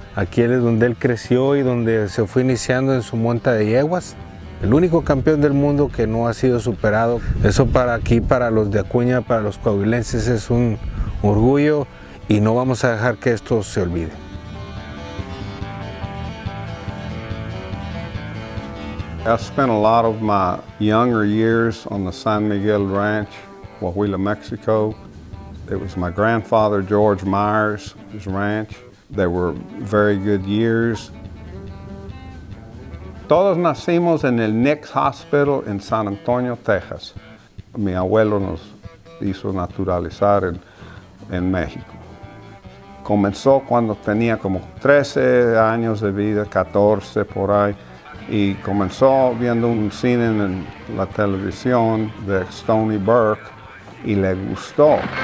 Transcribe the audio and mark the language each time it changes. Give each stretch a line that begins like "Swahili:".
Spanish: Aquí es donde él creció y donde se fue iniciando en su monta de yeguas. El único campeón del mundo que no ha sido superado. Eso para aquí, para los de Acuña, para los coahuilenses, es un orgullo y no vamos a dejar que esto se olvide.
English: I spent a lot of my younger years on the San Miguel Ranch, Coahuila, Mexico. It was my grandfather, George Myers' ranch. They were very good years.
Spanish: Todos nacimos en el Nix Hospital en San Antonio, Texas. Mi abuelo nos hizo naturalizar en México. Comenzó cuando tenía como 13 años de vida, 14 por ahí, y comenzó viendo un cine en la televisión de Stony Burke y le gustó.